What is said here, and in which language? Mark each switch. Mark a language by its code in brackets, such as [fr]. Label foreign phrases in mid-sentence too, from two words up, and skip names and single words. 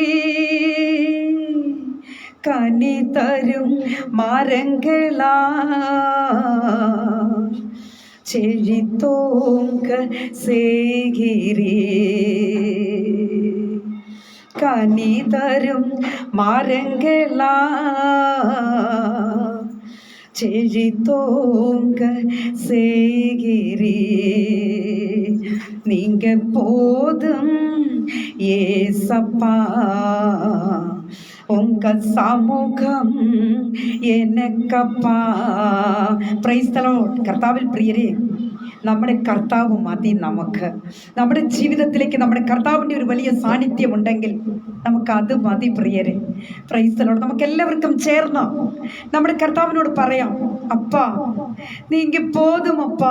[ta] கனி தரும் மரங்களா செழித்தோங்க செய்கிறீ, கனி தரும் மரங்களா செழித்தோங்க செய்கிறீ. நீங்க போதும் ஏசப்பா, உங்க சமூகம் எனக்கப்பா. [en] praise the Lord. [ml] കർത്താവിൽ പ്രിയരെ, നമ്മുടെ കർത്താവ് മതി നമുക്ക്. നമ്മുടെ ജീവിതത്തിലേക്ക് നമ്മുടെ കർത്താവിൻ്റെ ഒരു വലിയ സാന്നിധ്യം ഉണ്ടെങ്കിൽ നമുക്ക് അത് മതി പ്രിയരെ. [en] praise the Lord. [ml] നമുക്ക് എല്ലാവർക്കും ചേർന്ന് നമ്മുടെ കർത്താവിനോട് പറയാം, [ta] அப்பா நீங்க போதும் அப்பா.